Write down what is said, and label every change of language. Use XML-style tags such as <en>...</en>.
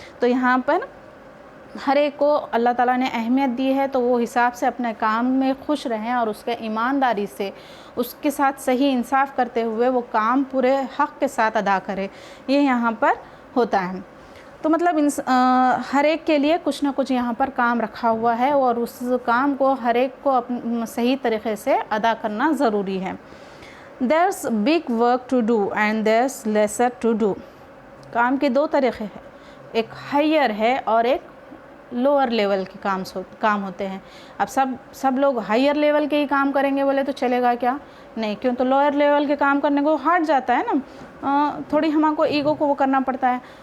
<hi>तो यहाँ पर हर एक को अल्लाह ताला ने अहमियत दी है, तो वो हिसाब से अपने काम में खुश रहें और उसके ईमानदारी से उसके साथ सही इंसाफ करते हुए वो काम पूरे हक़ के साथ अदा करे। ये यहाँ पर होता है। तो मतलब हर एक के लिए कुछ ना कुछ यहाँ पर काम रखा हुआ है और उस काम को हर एक को सही तरीक़े से अदा करना ज़रूरी है।</hi> <en>There's big work to do and there's lesser to do।</en> <hi>काम के दो तरीक़े हैं, एक हायर है और एक लोअर लेवल के काम होते हैं। अब सब लोग हायर लेवल के ही काम करेंगे बोले तो चलेगा क्या? नहीं, क्यों? तो लोअर लेवल के काम करने को हार्ड जाता है ना, थोड़ी हमको ईगो को वो करना पड़ता है।</hi>